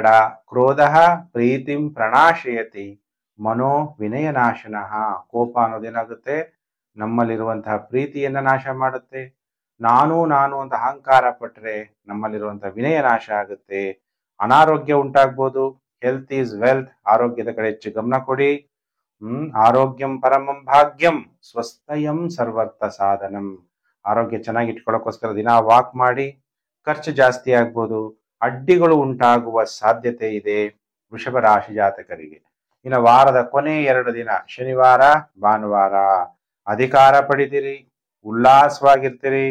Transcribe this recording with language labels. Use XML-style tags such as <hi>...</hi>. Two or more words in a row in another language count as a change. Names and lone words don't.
<sa>ಕ್ರೋಧ ಪ್ರೀತಿಂ ಪ್ರಣಾಶಯತಿ ಮನೋ ವಿನಯನಾಶನಃ.</sa> <kn>ಕೋಪ ಅನ್ನೋದೇನಾಗುತ್ತೆ, ನಮ್ಮಲ್ಲಿರುವಂತಹ ಪ್ರೀತಿಯನ್ನ ನಾಶ ಮಾಡುತ್ತೆ. ನಾನು ಅಂತ ಅಹಂಕಾರ ಪಟ್ಟರೆ ನಮ್ಮಲ್ಲಿರುವಂತಹ ವಿನಯ ನಾಶ ಆಗುತ್ತೆ. ಅನಾರೋಗ್ಯ ಉಂಟಾಗ್ಬೋದು.</kn> <en>health is wealth.</en> <kn>ಆರೋಗ್ಯದ ಕಡೆ ಹೆಚ್ಚು ಗಮನ ಕೊಡಿ.</kn> <sa>ಆರೋಗ್ಯಂ ಪರಮಂ ಭಾಗ್ಯಂ ಸ್ವಸ್ಥಯಂ ಸರ್ವರ್ಥ ಸಾಧನಂ.</sa> <kn>ಆರೋಗ್ಯ ಚೆನ್ನಾಗಿ ಇಟ್ಕೊಳ್ಳೋಕ್ಕೋಸ್ಕರ ದಿನ ವಾಕ್ ಮಾಡಿ. ಖರ್ಚು ಜಾಸ್ತಿ ಆಗ್ಬೋದು. ಅಡ್ಡಿಗಳು ಉಂಟಾಗುವ ಸಾಧ್ಯತೆ ಇದೆ ವೃಷಭ ರಾಶಿ ಜಾತಕರಿಗೆ. ಇನ್ನು ವಾರದ ಕೊನೆ 2 ದಿನ ಶನಿವಾರ, ಭಾನುವಾರ ಅಧಿಕಾರ ಪಡಿತೀರಿ, ಉಲ್ಲಾಸವಾಗಿರ್ತೀರಿ.</kn>